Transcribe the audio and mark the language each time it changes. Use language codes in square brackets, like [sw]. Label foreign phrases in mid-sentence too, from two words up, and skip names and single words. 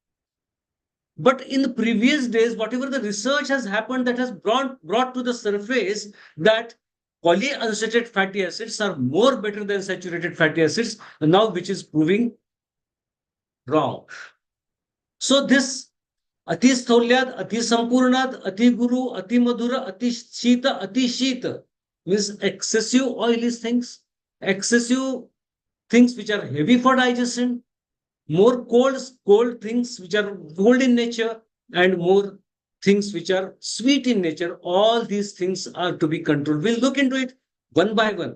[en] But in the previous days, whatever the research has happened, that has brought to the surface that polyunsaturated fatty acids are more better than saturated fatty acids, now which is proving wrong. So this [sa] अति स्थौल्य, अति सम्पूर्ण, अति गुरु, अति मधुर, अति शीत [en] means excessive oily things, excessive things which are heavy for digestion, more cold things which are cold in nature, and more things which are sweet in nature. All these things are to be controlled. We'll look into it one by one.